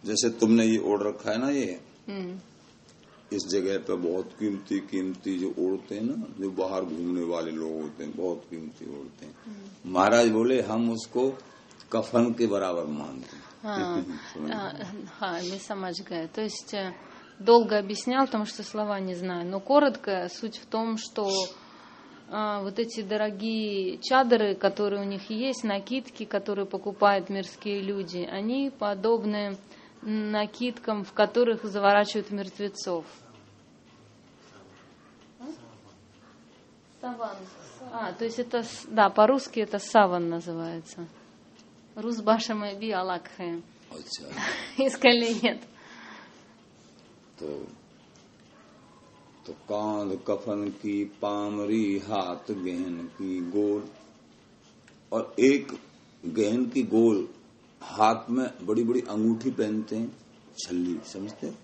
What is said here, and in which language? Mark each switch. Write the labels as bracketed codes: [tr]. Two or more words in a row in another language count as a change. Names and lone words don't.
[hi] जैसे तुमने ये ओढ़ रखा है ना, ये इस जगह पे बहुत कीमती जो ओढ़ते हैं ना, जो बाहर घूमने वाले लोग होते हैं, बहुत कीमती ओढ़ते हैं। महाराज बोले हम उसको कफन के बराबर मानते हैं। мы समझ गए. [ru] То есть долго объяснял, потому что слова не знаю, но коротко суть в том, что вот эти дорогие чадры, которые у них есть, накидки, которые покупают мирские люди, они подобны накидкам, в которых заворачивают мертвецов. Саван. То есть это, да, по-русски это саван называется. [hi] रूस भाषा में भी अलग है। अच्छा। इसका लिए нет। तो कांध कफन की पामरी, हाथ गहन की गोल, और एक गहन की गोल, हाथ में बड़ी बड़ी अंगूठी पहनते हैं, छल्ली, समझते हैं?